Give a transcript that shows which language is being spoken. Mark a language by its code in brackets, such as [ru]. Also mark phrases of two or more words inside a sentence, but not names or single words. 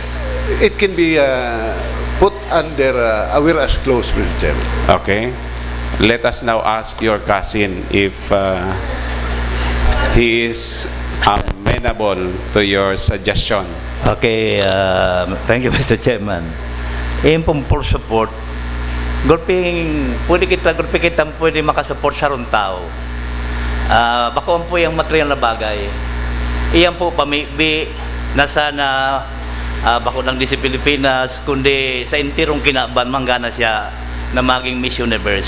[en] It can be put under a whereas clause, Mr. Chairman. Okay. Let us now ask your cousin if he is amenable to your suggestion. Okay, thank you, Mr. Chairman. [bik] Yung pong [en] full support, [bik] pwede kita makasupport sa rong tao. Bakuan po yung material na bagay. Iyan po pamibi na sana bako lang di sa Pilipinas, kundi sa intirong kinaban, manggana siya na maging Miss Universe.